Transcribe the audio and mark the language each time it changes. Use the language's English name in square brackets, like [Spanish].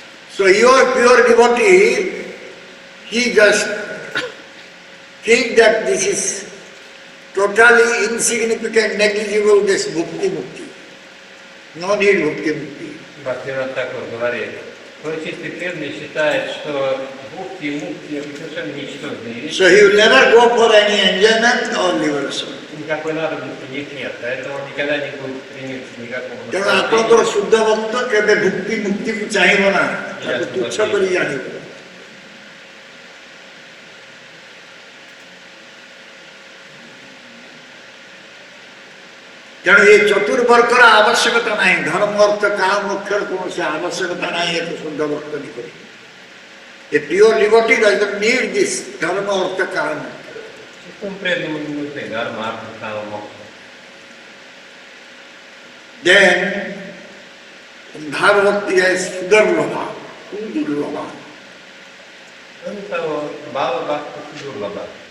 [English] So your pure devotee, he just think that this is totally insignificant, negligible, this bhukti mukti. No need bhukti mukti. [Russian] Бхактивинода Такур говорит, твой чистый преданный считает, что бхукти и мукти это совершенно ничтожные вещи. [English] So he will never go for any enjoyment or liberation. [Russian] Никакой надобности в них нет, поэтому он никогда не будет стремиться к никакому [Odia] ତେଣୁ ଆପଣଙ୍କର ଶୁଦ୍ଧ ଭକ୍ତ କେବେ ଭୁକ୍ତି ମୁକ୍ତିକୁ ଚାହିଁବ ନା, ତାକୁ ତୁଚ୍ଛ କରି ଜାଣିବ। ତେଣୁ ଏ ଚତୁର୍ବର୍ଗର ଆବଶ୍ୟକତା ନାହିଁ, ଧର୍ମ ଅର୍ଥ କାମ ମୋକ୍ଷର କୌଣସି ଆବଶ୍ୟକତା ନାହିଁ ଏକ ଶୁଦ୍ଧ ଭକ୍ତ ନିକଟରେ। [English] A pure liberty doesn't need this dharma artha kama. [Russian] Чистому преданному не нужны дharma, artha, kama, moksha. [English] Then Bhagavati is Sudurlabha, Sudurlabha. [Russian] Кроме того, Бхава Бхакти Судурлаба.